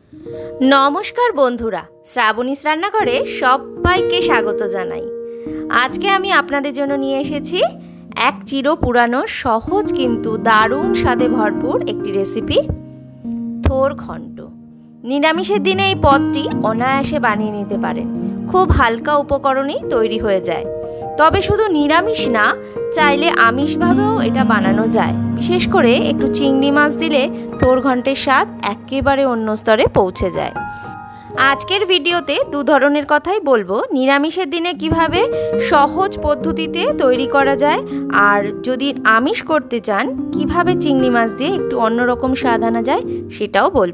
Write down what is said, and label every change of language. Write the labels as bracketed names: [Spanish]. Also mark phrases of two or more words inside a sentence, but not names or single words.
[Bangla] নমস্কার বন্ধুরা শ্রাবণীর রান্নাঘরে সবাইকে স্বাগত জানাই। আজকে আমি আপনাদের জন্য নিয়ে এসেছি এক চির পুরানো সহজ কিন্তু দারুণ স্বাদে ভরপুর একটি রেসিপি থোড় ঘণ্ট। নিরামিষের দিনে এই পদটি অনায়াসে বানিয়ে নিতে পারেন। খুব হালকা উপকরণেই তৈরি হয়ে যায়। তবে শুধু নিরামিষ না, চাইলে আমিষ ভাবেও এটা বানানো যায়। বিশেষ করে একটু চিংড়ি মাছ দিলে থোর ঘন্টের স্বাদ একেবারে অন্য স্তরে পৌঁছে যায়। আজকের ভিডিওতে দু ধরনের কথাই বলবো। নিরামিষের দিনে কিভাবে সহজ পদ্ধতিতে তৈরি করা যায়, আর যদি আমিষ করতে চান কিভাবে চিংড়ি মাছ দিয়ে একটু অন্যরকম স্বাদ আনা যায় সেটাও বলবো।